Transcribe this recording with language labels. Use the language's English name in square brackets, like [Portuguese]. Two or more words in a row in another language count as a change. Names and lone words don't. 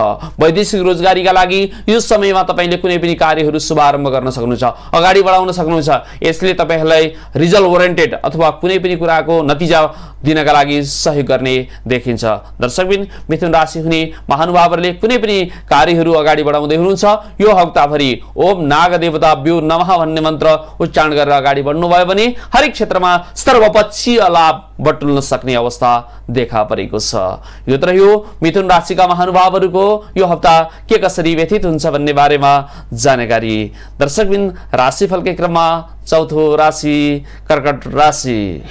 [Nepali] वैदेशिक रोजगारीका लागि यो समयमा तपाईले कुनै पनि कार्यहरू शुभारम्भ गर्न सक्नुहुन्छ, अगाडि बढाउन सक्नुहुन्छ। यसले तपाईहरूलाई [English] result oriented [Nepali] अथवा कुनै पनि कुराको नतिजा दिनका लागि सहयोग गर्ने देखिन्छ। दर्शकबिन मिथुन राशि हुने महानुभावहरूले कुनै पनि कार्यहरू अगाडि बढाउँदै हुनुहुन्छ। यो हप्ताभरि [Sanskrit] ओम नाग देवता व्यो नमः [Nepali] भन्ने मन्त्र उच्चारण गरेर अगाडि बढ्नुभयो भने हरेक क्षेत्रमा सर्वपक्षीय लाभ बटुल्न सक्ने अवस्था देखा परेको छ। यो त रह्यो मिथुन राशिका महानुभावहरूको यो हप्ता के कसरी व्यतीत हुन्छ भन्ने बारेमा जानकारी। दर्शकबिन राशिफलकै क्रममा चौथो राशि कर्कट राशि।